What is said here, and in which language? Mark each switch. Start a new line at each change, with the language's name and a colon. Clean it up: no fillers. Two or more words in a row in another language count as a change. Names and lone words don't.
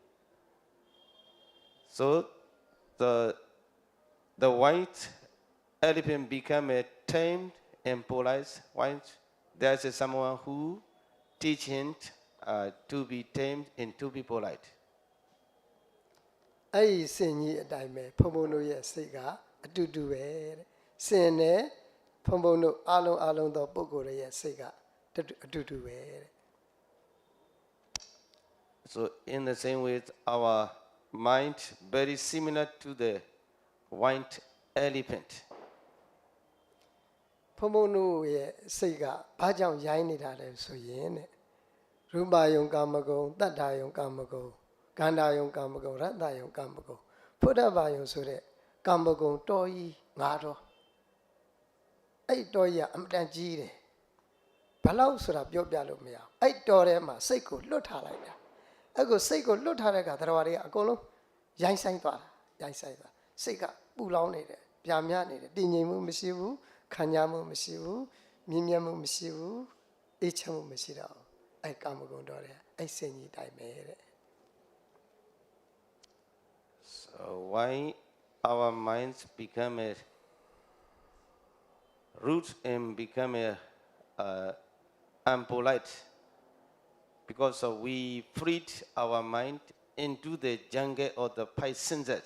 English: So the white elephant become a tamed and polite white. There's someone who teach him to be tamed and to be polite.
Burmese: အဲ့ဒီစင်ကြီးအတိုင်းပဲဖုံဖုံတို့ရဲ့စိတ်ကအတူတူပဲတဲ့စင်နဲ့ဖုံဖုံတို့အားလုံးသောပုဂ္ဂိုလ်ရဲ့စိတ်ကအတူတူပဲတဲ့
English: So in the same way, our mind very similar to the white elephant.
Burmese: ဖုံဖုံတို့ရဲ့စိတ်ကဘာကြောင့်ရိုင်းနေတာလဲဆိုရင်တဲ့ရူပယုံကာမဂုဏ်တတ္ထာယုံကာမဂုဏ်ကန္တာယုံကာမဂုဏ်ရတ္တယုံ ကာမဂုဏ်ဖုဒ္ဓဘာယုံဆိုတဲ့ကာမဂုဏ်တော်ကြီး၅တော်အဲ့တော်ကြီးကအမတန်ကြီးတယ်ဘလောက်ဆိုတာပြောပြလို့မရအောင်အဲ့တော်ထဲမှာစိတ်ကိုလွတ်ထားလိုက်တာအဲ့ကိုစိတ်ကိုလွတ်ထားတဲ့အခါတရားတွေကအကုန်လုံးရိုင်းဆိုင်သွားစိတ်ကပူလောင်နေတယ်ပြာမြနေတယ်တည်ငြိမ်မှုမရှိဘူးခံညာမှုမရှိဘူးမြင်မြတ်မှုမရှိဘူးအေးချမ်းမှုမရှိတော့အဲ့ကာမဂုဏ်တော်တယ်အဲ့စင်ကြီးတိုင်းပဲတဲ့
English: So why our minds become a root and become a unpolite? Because we freed our mind into the jungle of the five senses.